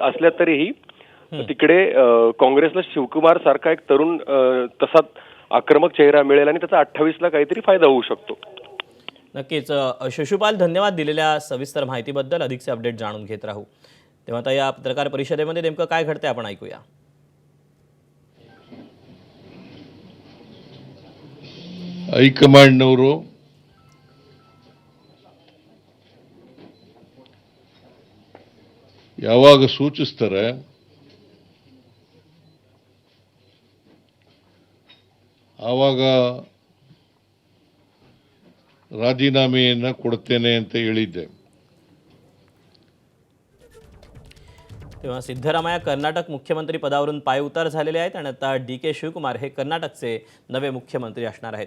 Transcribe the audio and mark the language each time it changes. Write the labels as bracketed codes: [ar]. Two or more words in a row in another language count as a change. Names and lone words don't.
[mr] असल्या तरीही तिकडे काँग्रेसला शिवकुमार सारखा एक तरुण तसा आक्रमक चेहरा मिळेल आणि त्याचा 28ला काहीतरी फायदा होऊ शकतो. नक्कीच शिशुपाल, धन्यवाद दिलेल्या सविस्तर माहितीबद्दल. अधिकचे अपडेट जाणून घेत राहू. तेव्हा आता या पत्रकार परिषदेमध्ये नेमकं काय घडतंय आपण ऐकूया. [kn] ಹೈಕಮಾಂಡ್ನವರು ಯಾವಾಗ ಸೂಚಿಸ್ತಾರೆ ಆವಾಗ ರಾಜೀನಾಮೆಯನ್ನು ಕೊಡ್ತೇನೆ ಅಂತ ಹೇಳಿದ್ದೆ. [mr] तेव्हा सिद्धरामय्या कर्नाटक मुख्यमंत्री पदावरून पायउतार झालेले आहेत आणि आता DK शिवकुमार हे कर्नाटकचे नवे मुख्यमंत्री असणार आहेत.